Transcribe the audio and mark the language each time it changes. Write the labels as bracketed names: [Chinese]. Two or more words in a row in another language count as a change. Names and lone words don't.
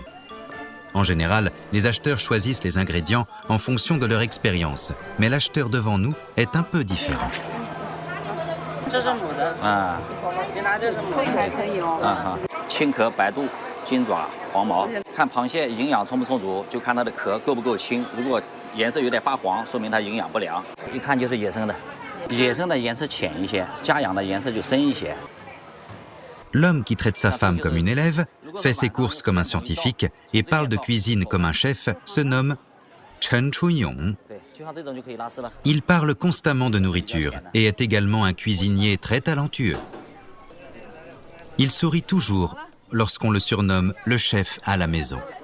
[French] En général, les acheteurs choisissent les ingrédients en fonction de leur expérience, mais l'acheteur devant nous est un peu différent. [Chinese] 这是母的啊，你拿这是母的，这还可以哦。青壳、白肚、金爪、黄毛，看螃蟹营养充不充足，就看它的壳够不够轻。如果颜色有点发黄，说明它营养不良。一看就是野生的，野生的颜色浅一些，家养的颜色就深一些。 [French] L'homme qui traite sa femme comme une élève, fait ses courses comme un scientifique et parle de cuisine comme un chef se nomme Chen Chunyong. Il parle constamment de nourriture et est également un cuisinier très talentueux. Il sourit toujours lorsqu'on le surnomme le chef à la maison.